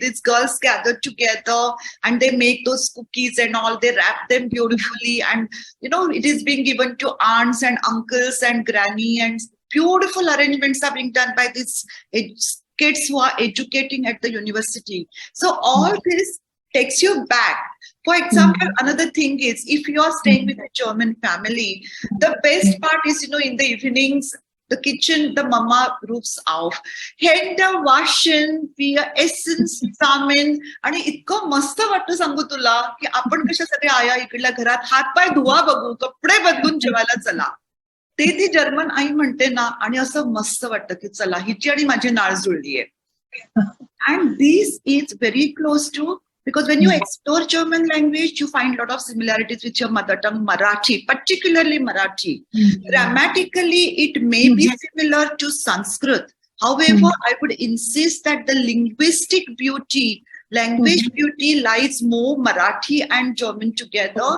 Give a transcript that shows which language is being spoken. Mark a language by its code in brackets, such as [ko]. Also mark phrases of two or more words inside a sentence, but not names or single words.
[en] These girls gather together and they make those cookies and all, they wrap them beautifully, and it is being given to aunts and uncles and granny, and beautiful arrangements are being done by these kids who are educating at the university. So all this takes you back. For example, another thing is, if you are staying with a German family, the best part is, in the evenings, the kitchen, the mama [de] roofs auf. Hände waschen, wir essen zusammen. [mr] आणि इतकं मस्त वाटतं सांगू तुला, की आपण कशा सगळे आया इकडल्या घरात हातपाय धुवा बघू, कपडे बदलून जेवायला चला. ते ती जर्मन आई म्हणते ना, आणि असं मस्त वाटतं की चला, हिची आणि माझी नाळ जुळली आहे. [en] And this is very close to, because when you explore German language, you find a lot of similarities with your mother tongue, Marathi, particularly Marathi. Grammatically, it may be similar to Sanskrit. However, I would insist that the linguistic beauty, language beauty lies more Marathi and German together.